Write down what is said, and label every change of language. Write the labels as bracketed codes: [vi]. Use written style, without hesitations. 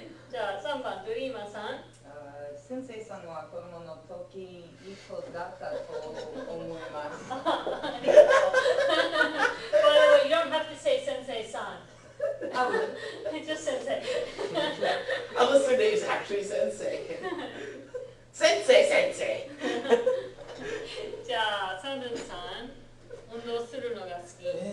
[ja] じゃあ3番、ドリーマーさん。先生さんは子供の時いい子だったと思います。ありがとう。 [en] By the way, you don't have to say sensei-san. Just sensei. Unless their name's actually Sensei. Sensei! [ja] じゃあ、サンルンさん、運動するのが好き。